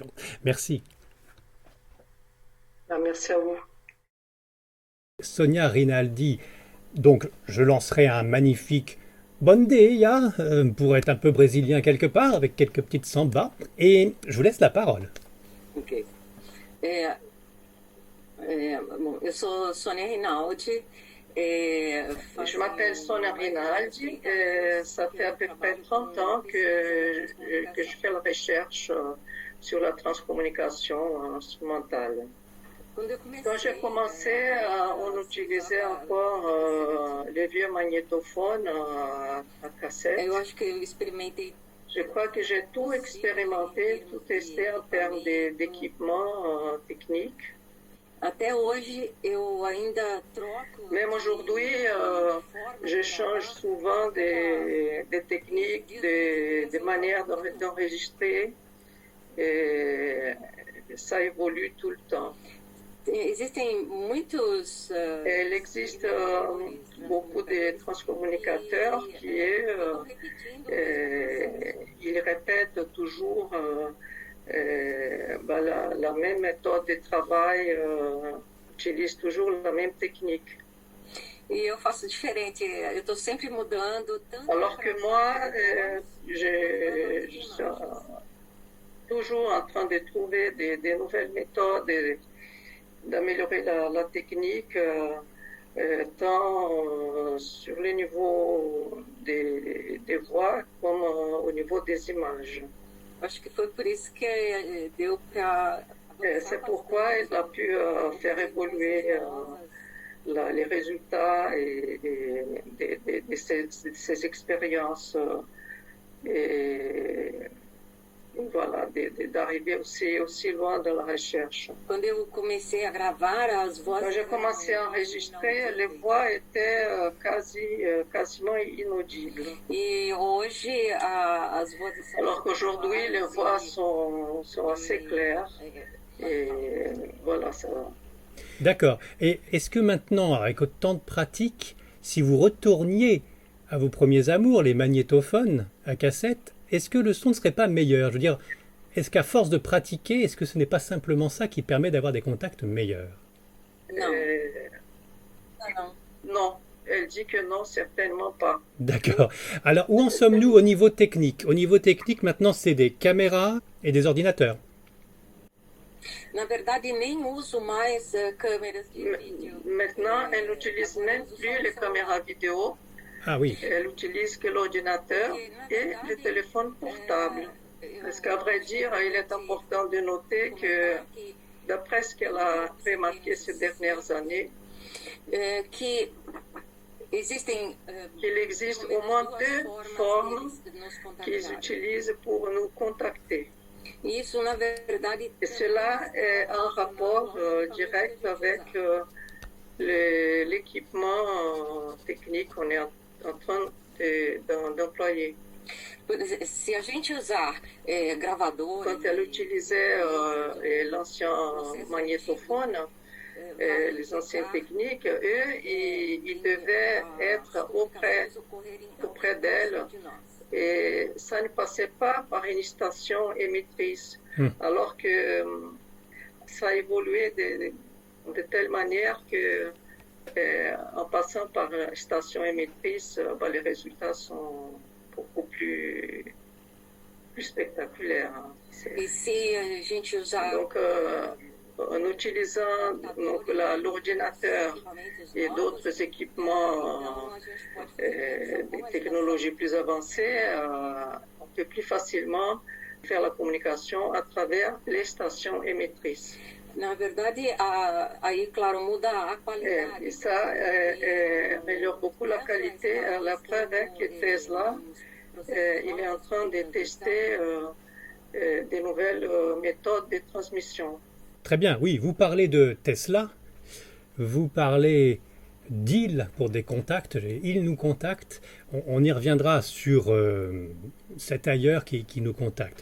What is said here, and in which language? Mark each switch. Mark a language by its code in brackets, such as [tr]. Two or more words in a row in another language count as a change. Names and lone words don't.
[fr] Merci. Ah, merci à vous. Sonia Rinaldi, donc je lancerai un magnifique [pt] Bonne Dia [fr] pour être un peu brésilien quelque part, avec quelques petites sambas. Et je vous laisse la parole. Ok. [pt] É, bom, eu sou Sônia Rinaldi. [fr] Je m'appelle Sonia Rinaldi et ça fait à peu près 30 ans que je fais la recherche sur la transcommunication instrumentale. Quand j'ai commencé, on utilisait encore les vieux magnétophones à cassette. [pt] Eu acho que eu experimentei. [fr] Je crois que j'ai tout expérimenté, tout testé en termes d'équipement technique. [pt] Até hoje eu ainda troco. [fr] Même aujourd'hui, je change souvent des techniques, des manières d'enregistrer. Et ça évolue tout le temps. [pt] Existem muitos. [fr] Il existe beaucoup de transcommunicateurs ils répètent toujours la même méthode de travail, utilisent toujours la même technique. [pt] E eu faço diferente, eu estou sempre mudando. [fr] Alors que moi, je suis toujours en train de trouver des nouvelles méthodes, d'améliorer la technique, tant sur le niveau des voix comme au niveau des images. [pt] Acho que foi por isso que deu para. [fr] C'est pourquoi il a pu faire évoluer les résultats de ces expériences et voilà, d'arriver aussi loin dans la recherche. [pt] Quando eu comecei a gravar as vozes. [fr] Quand j'ai commencé à enregistrer, les voix étaient quasiment inaudibles. [pt] E hoje as vozes são. [fr] Alors qu'aujourd'hui, les voix sont assez claires. Et voilà, ça va. D'accord. Et est-ce que maintenant, avec autant de pratique, si vous retourniez à vos premiers amours, les magnétophones à cassette, est-ce que le son ne serait pas meilleur? Je veux dire, est-ce qu'à force de pratiquer, est-ce que ce n'est pas simplement ça qui permet d'avoir des contacts meilleurs? Non. Non. Non, elle dit que non, certainement pas. D'accord. Alors, où en sommes-nous au niveau technique? Au niveau technique, maintenant, c'est des caméras et des ordinateurs. [pt] Na verdade, nem uso mais câmeras de vídeo. [fr] Maintenant, elle n'utilise même plus les caméras vidéo. Ah oui. Elle utilise que l'ordinateur et le téléphone portable. Parce qu'à vrai dire, il est important de noter que, d'après ce qu'elle a remarqué ces dernières années, qu'il existe au moins deux formes qu'ils utilisent pour nous contacter. [pt] Isso, na verdade, [fr] Et cela est en rapport direct avec l'équipement technique qu'on est en train d'employer. [pt] Se a gente usar gravador... [fr] Quand elle utilisait l'ancien magnétophone, les anciennes techniques, eux, ils devaient être auprès d'elle. Et ça ne passait pas par une station émettrice, alors que ça a évolué de telle manière que en passant par la station émettrice, les résultats sont beaucoup plus spectaculaires. [pt] E se a gente usar... [fr] Donc, en utilisant l'ordinateur et d'autres équipements, des technologies plus avancées, on peut plus facilement faire la communication à travers les stations émettrices. [pt] Na verdade, aí, claro, muda a qualidade. [fr] Et ça améliore beaucoup la qualité. La preuve est que Tesla, il est en train de tester des nouvelles méthodes de transmission. Très bien, oui, vous parlez de Tesla, vous parlez d'Il pour des contacts, il nous contacte, on y reviendra sur cet ailleurs qui nous contacte.